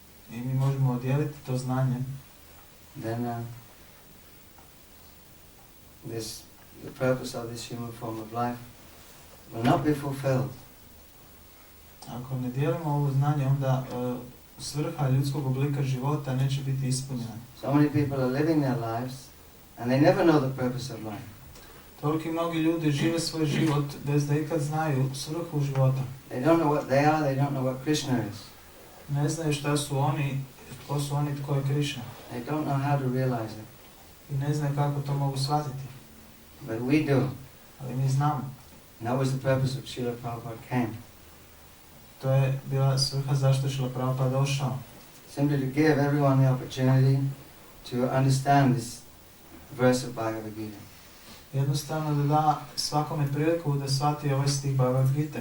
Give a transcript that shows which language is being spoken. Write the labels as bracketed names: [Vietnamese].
[Croatian] I mi možemo odijeliti to znanje, [English] then the purpose of this human form of life will not be fulfilled. [Croatian] ako ne dijelimo ovo znanje, onda svrha ljudskog oblika života neće biti ispunjena. [English] So many people are living their lives and they never know the purpose of life. [Croatian] Toliki mnogi ljudi žive svoj život bez da ikad znaju svrhu života. [English] They don't know what they are, they don't know what Krishna is. [Croatian] Ne znaju šta su oni, tko su oni, tko je Krišna. [English] They don't know how to realize it. [Croatian] I ne znaju kako to mogu shvatiti. [English] But we do. [Croatian] Ali mi znamo. [English] And that was the purpose of Srila Prabhupada came. [Croatian] To je bila svrha zašto je Srila Prabhupada došao. [English] Simply to give everyone the opportunity to understand this verse of Bhagavad Gita. [Croatian] Jednostavno da da svakome priliku da shvati ovaj stih Bhagavad Gita.